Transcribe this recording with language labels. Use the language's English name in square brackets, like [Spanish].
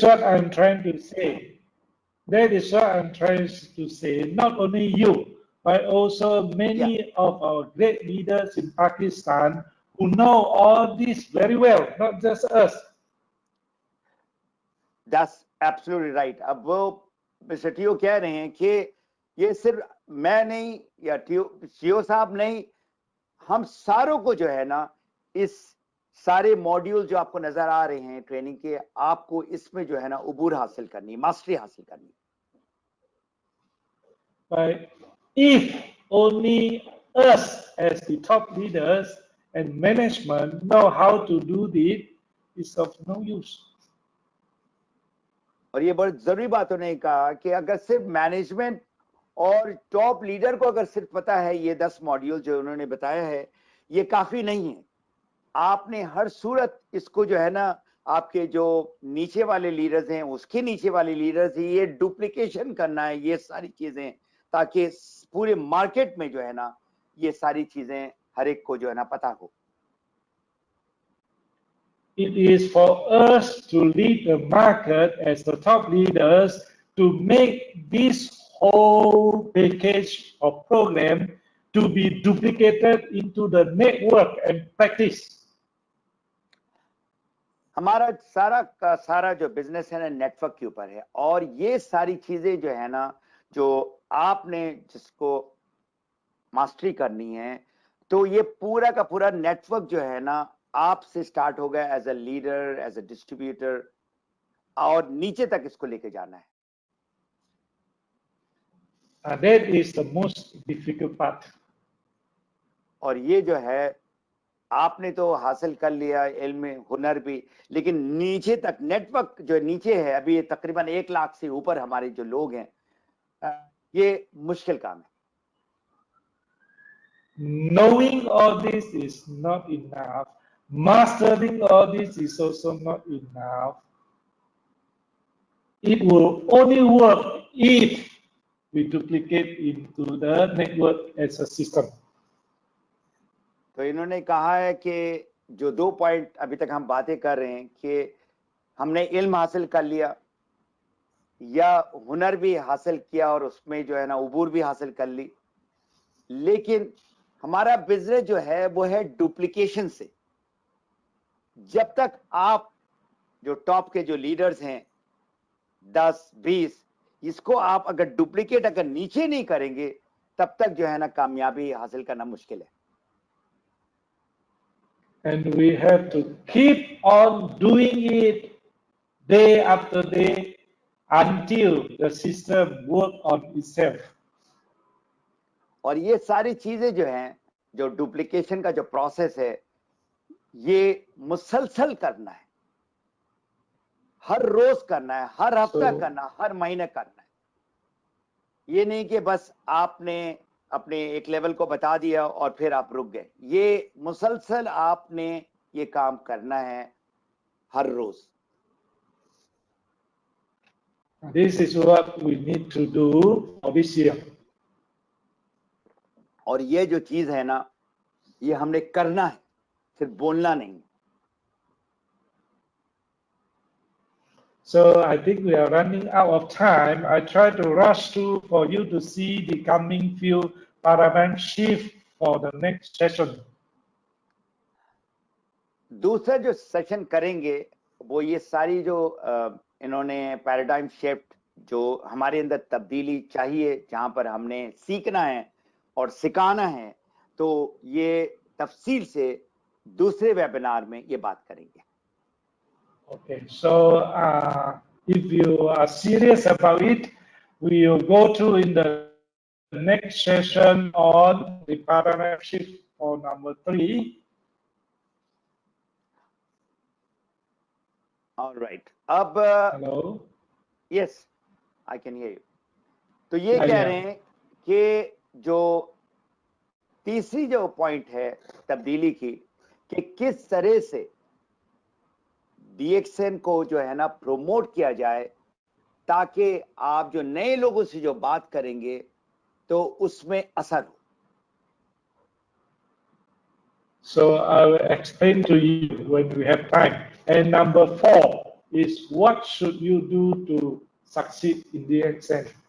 [English] That's what I'm trying to say. That is what I'm trying to say. Not only you, but also many of our great leaders in Pakistan who know all this very well, not just us. That's absolutely right. [Hindi] अब वो mister TO कह रहे हैं कि ये सिर्फ मैं नहीं या टीओ साहब नहीं, हम सारों को जो है ना, इस सारे मॉड्यूल जो आपको नजर आ रहे हैं ट्रेनिंग के, आपको इसमें जो है ना उबूर हासिल करनी, मास्टरी हासिल करनी। [English] But if only us as the top leaders and management know how to do this, it's of no use. [Hindi] और ये बहुत जरूरी बात उन्होंने कहा कि अगर सिर्फ मैनेजमेंट और टॉप लीडर को अगर सिर्फ पता है ये 10 मॉड्यूल जो उन्होंने बताया है, ये काफी नहीं है। आपने हर सूरत इसको जो है ना, आपके जो नीचे वाले लीडर्स हैं, उसके नीचे वाले लीडर्स, ये डुप्लीकेशन करना है, ये सारी चीजें, ताकि पूरे मार्केट में जो है ना, ये सारी चीजें हर एक को जो है ना पता हो। [English] It is for us to lead the market as the top leaders to make this whole package or program to be duplicated into the network and practice. [Hindi] हमारा सारा का सारा जो बिजनेस है ना नेटवर्क के ऊपर है, और ये सारी चीजें जो है ना, जो आपने जिसको मास्टरी करनी है, तो ये पूरा का पूरा नेटवर्क जो है ना, आपसे स्टार्ट होगा [English] as a leader, as a distributor, [Hindi] और नीचे तक इसको लेके जाना है। [English] That is the most difficult part. [Hindi] और ये जो है आपने तो हासिल कर लिया इल्म, हुनर भी, लेकिन नीचे तक नेटवर्क जो नीचे है, अभी तकरीबन 1 लाख से ऊपर हमारे जो लोग हैं, ये मुश्किल काम है। [English] Knowing all this is not enough. Mastering all this is also not enough. It will only work if we duplicate into the network as a system. [Hindi] तो इन्होंने कहा है कि जो 2 पॉइंट अभी तक हम बातें कर रहे हैं कि हमने इल्म हासिल कर लिया या हुनर भी हासिल किया और उसमें जो है ना उबूर भी हासिल कर ली, लेकिन हमारा बिजनेस जो है वो है डुप्लीकेशन से। जब तक आप जो टॉप के जो लीडर्स हैं 10-20, इसको आप अगर डुप्लीकेट अगर नीचे नहीं करेंगे, तब तक जो है ना कामयाबी हासिल करना मुश्किल है। [English] And we have to keep on doing it day after day until the system works on itself. [Hindi] और ये सारी चीजें जो हैं, जो डुप्लीकेशन का जो प्रोसेस है, ये मुसलसल करना है, हर रोज करना है, हर हफ्ता करना, हर महीने करना है। ये नहीं कि बस आपने अपने एक लेवल को बता दिया और फिर आप रुक गए। ये मुसलसल आपने ये काम करना है हर रोज। [English] This is what we need to do for this year. [Hindi] और ये जो चीज है ना, ये हमने करना है, सिर्फ बोलना नहीं। [English] So I think we are running out of time. I try to rush through for you to see the coming few paradigm shift for the next session. [Hindi] दूसरा जो सेशन करेंगे वो ये सारी जो इन्होंने पैराडाइम शिफ्ट जो हमारे अंदर तब्दीली चाहिए, जहां पर हमने सीखना है और सिखाना है, तो ये तफसील से दूसरे वेबिनार में ये बात करेंगे। [English] Okay, so if you are serious about it, we will go through in the next session on the paradigm shift for number 3. All right. अब Hello. Yes, I can hear you. [Hindi] तो ये [English] Yeah, [Hindi] कह [English] yeah. [Hindi] रहे हैं कि जो तीसरी जो पॉइंट है तब्दीली की, कि किस तरह से DXN को जो है ना प्रमोट किया जाए, ताकि आप जो नए लोगों से जो बात करेंगे तो उसमें असर हो। [English] So I will explain to you when we have time. And number 4 is what should you do to succeed in the exam?